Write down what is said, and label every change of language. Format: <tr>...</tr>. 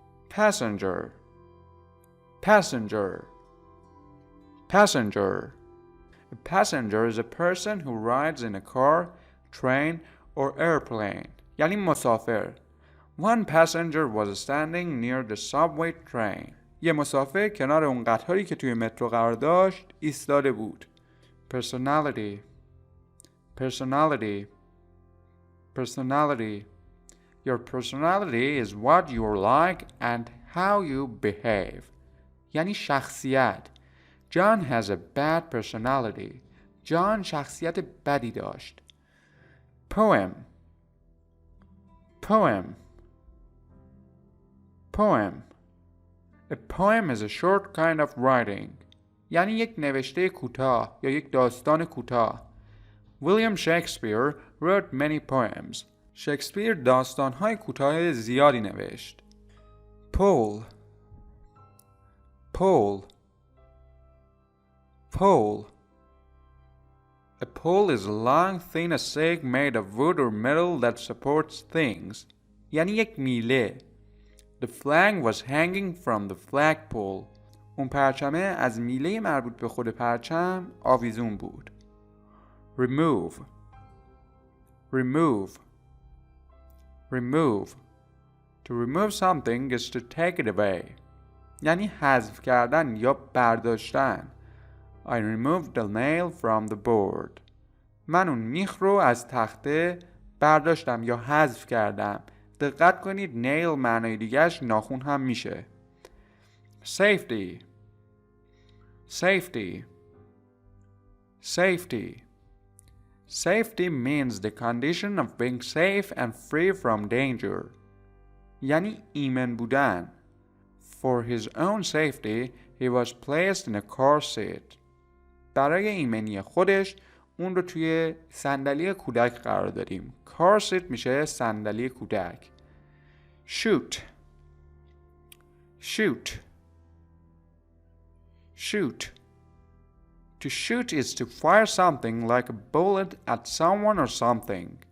<en>Passenger passenger passenger A passenger is a person who rides in a car, train or airplane.</en> <fa>یعنی مسافر.</fa> <en>One passenger was standing near the subway train.</en> <fa>یه مسافر کنار اون قطاری که توی مترو قرار داشت ایستاده بود.</fa> <en>Personality personality personality Your personality is what you're like and how you behave.</en> <fa>یعنی شخصیت.</fa> <en>John has a bad personality.</en> <fa>John شخصیت بدی داشت.</fa> <en>Poem poem poem A poem is a short kind of writing.</en> <fa>یعنی یک نوشته کوتاه یا یک داستان کوتاه.</fa> <en>William Shakespeare wrote many poems.</en> <fa>شکسپیر داستان‌های کوتاه زیادی نوشت.</fa> <en>Pole pole pole A pole is a long thin stake made of wood or metal that supports things.</en> <fa>یعنی یک میله.</fa> <en>The flag was hanging from the flagpole.</en> <fa>اون پرچمه از میله مربوط به خود پرچم آویزون بود.</fa> <en>Remove remove remove To remove something is to take it away.</en> <fa>یعنی حذف کردن یا برداشتن.</fa> <en>I removed the nail from the board.</en> <fa>من اون میخ رو از تخته برداشتم یا حذف کردم. دقت کنید nail معنای دیگهش ناخن هم میشه.</fa> <en>Safety safety safety Safety means the condition of being safe and free from danger.</en> <fa>یعنی ایمن بودن.</fa> <en>For his own safety, he was placed in a car seat.</en> <fa>برای ایمنی خودش اون رو توی صندلی کودک قرار دادیم. car seat میشه صندلی کودک.</fa> <en>Shoot shoot shoot To shoot is to fire something like a bullet at someone or something.</en>